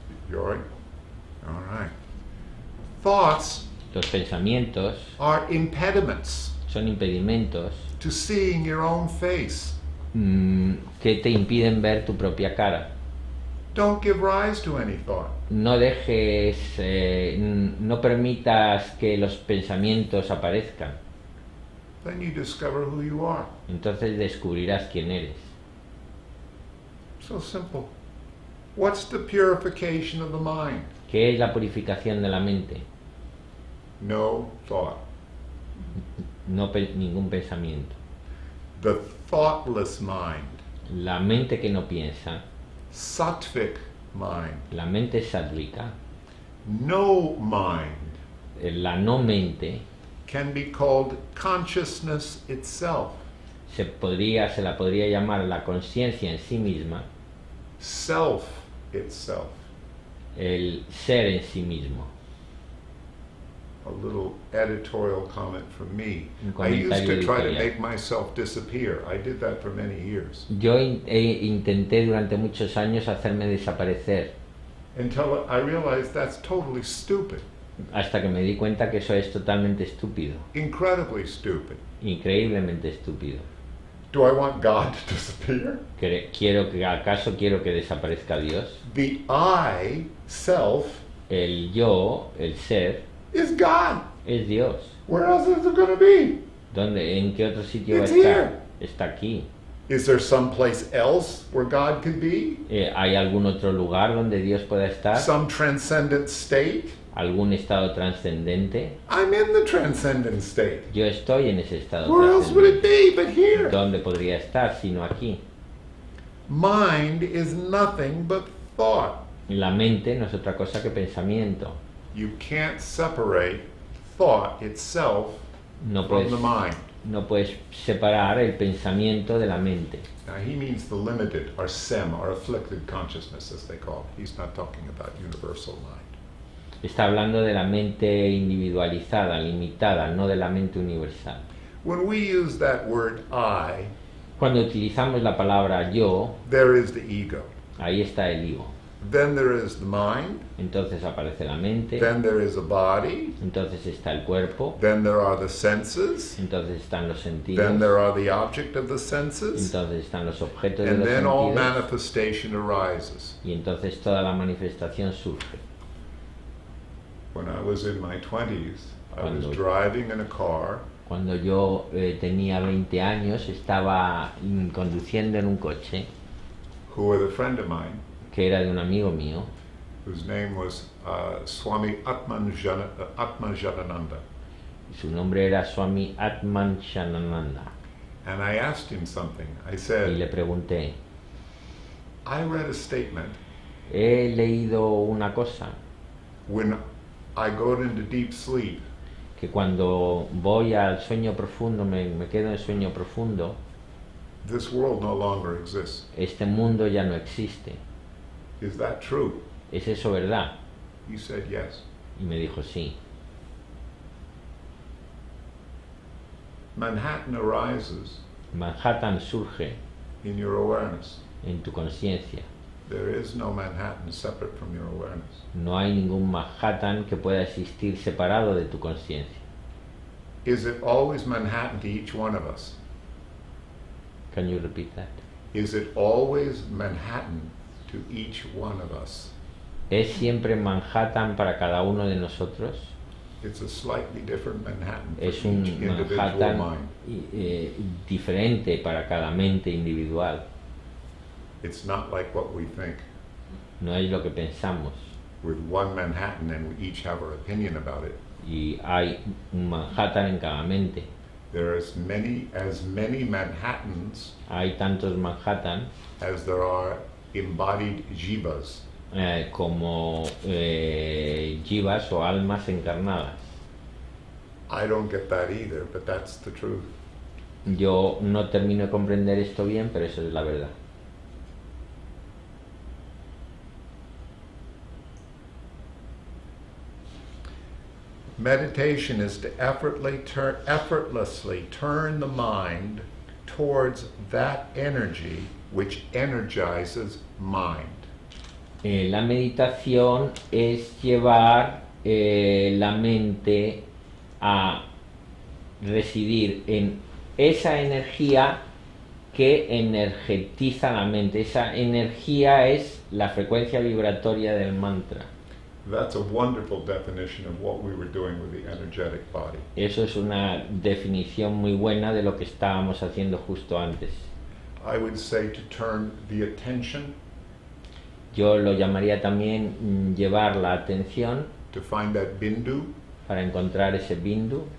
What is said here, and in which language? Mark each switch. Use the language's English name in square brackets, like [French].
[English] You all right? All right. Thoughts [Spanish] Los pensamientos [English] are impediments [Spanish] son impedimentos [English] to seeing your own face. [Spanish] que te impiden ver tu propia cara. [English] Don't give rise to any thought. [Spanish] No dejes, no permitas que los pensamientos aparezcan. [English] Then you discover who you are. [Spanish] Entonces descubrirás quién eres. [English] So simple. What's the purification of the mind? [Spanish] ¿Qué es la purificación de la mente? [English] No thought. [Spanish] No ningún pensamiento. [English] The thoughtless mind. [Spanish] La mente que no piensa, [English] Sattvic mind. [Spanish] la mente sádvica, [English] No mind [Spanish] la no mente, [English] can be called consciousness itself. [Spanish] se la podría llamar la conciencia en sí misma, [English] Self itself. [Spanish] el ser en sí mismo. [English] A little editorial comment from me. [Spanish] Un [English] I used to [Spanish] comentario [English] try to [Spanish] editorial. [English] make myself disappear. I did that for many years. [Spanish] Yo intenté durante muchos años hacerme desaparecer, [English] Until I realized that's totally stupid. [Spanish] hasta que me di cuenta que eso es totalmente estúpido, [English] Incredibly stupid. [Spanish] increíblemente estúpido. [English] Do I want God to disappear? [Spanish] ¿Acaso quiero que desaparezca Dios? [English] The I, self, [Spanish] El yo, el ser, [English] is God. [Spanish] es Dios. [English] Where else is it going to be? [Spanish] ¿En qué otro sitio va a [English] It's [Spanish] estar? [English] here. [Spanish] Está aquí. [English] Is there someplace else where God could be? [Spanish] ¿Hay algún otro lugar donde Dios pueda estar? [English] Some transcendent state? [Spanish] ¿Algún estado trascendente? [English] I'm in the transcendent state. [Spanish] Yo estoy en ese estado [English] Where else would it [Spanish] trascendente. [English] be but here? [Spanish] ¿Dónde podría estar sino aquí? [English] Mind is nothing but thought. [Spanish] La mente no es otra cosa que pensamiento. [English] You can't separate thought itself [Spanish] No [English] from [Spanish] puedes, [English] the mind. [Spanish] no puedes separar el pensamiento de la mente. [English] Now he means the limited, or sem, or afflicted consciousness as they call it. He's not talking about universal mind. [Spanish] Está hablando de la mente individualizada, limitada, no de la mente universal. [English] When we use that word I, [Spanish] Cuando utilizamos la palabra yo, [English] there is the ego. [Spanish] ahí está el ego. [English] Then there is the mind. [Spanish] Entonces aparece la mente, [English] Then there is a body. [Spanish] entonces está el cuerpo, [English] Then there are the senses. [Spanish] entonces están los [English] Then [Spanish] sentidos, [English] there are the object of the senses. [Spanish] entonces están los objetos de [English] And [Spanish] los [English] then all [Spanish] sentidos, [English] manifestation arises. [Spanish] y entonces toda la manifestación surge. [English] When I was in my 20s, I was [Spanish] Cuando- [English] driving in a car [Spanish] Cuando yo tenía 20 años, estaba conduciendo en un coche [English] who was a friend of mine, [Spanish] que era de un amigo mío, [English] whose name was Swami Atmanjanananda. [Spanish] y su nombre era Swami Atman Shanananda. [English] And I asked him something. I [Spanish] y le [English] said, [Spanish] pregunté, [English] I read a statement [Spanish] he leído una cosa, [English] when I go into deep sleep, [Spanish] que cuando voy al sueño profundo, me quedo en sueño profundo, [English] this world no longer exists. [Spanish] este mundo ya no existe. [English] Is that true? [Spanish] ¿Es eso verdad? [English] He said, yes. [Spanish] Y me dijo, sí. [English] Manhattan arises [Spanish] Manhattan surge [English] in your awareness. [Spanish] en tu conciencia. [English] There is no Manhattan separate from your awareness. [Spanish] No hay ningún Manhattan que pueda existir separado de tu conciencia. [English] Is it always Manhattan to each one of us? Can you repeat that? Is it always Manhattan to each one of us? [Spanish] ¿Es siempre Manhattan para cada uno de nosotros? [English] It's a slightly different Manhattan for [Spanish] Es [English] each [Spanish] un [English] individual [Spanish] Manhattan [English] mind. [Spanish] diferente para cada mente individual. [English] It's not like what we think. [Spanish] No es lo que pensamos. [English] With one Manhattan and we each have our opinion about it. [Spanish] Y hay un Manhattan en cada mente. [English] There are as many Manhattans [Spanish] Hay tantos Manhattan [English] as there are embodied jivas. [Spanish] Como jivas o almas encarnadas. [English] I don't get that either, but that's the truth. [Spanish] Yo no termino de comprender esto bien, pero eso es la verdad. [English] Meditation is to effortlessly turn the mind towards that energy which energizes mind. [Spanish] La meditación es llevar la mente a residir en esa energía que energetiza la mente. Esa energía es la frecuencia vibratoria del mantra. [English] That's a wonderful definition of what we were doing with the energetic body. [Spanish] Eso es una definición muy buena de lo que estábamos haciendo justo antes. [English] I would say to turn the attention, [Spanish] Yo lo llamaría también llevar la atención [English] to find that bindu, [Spanish] para encontrar ese bindu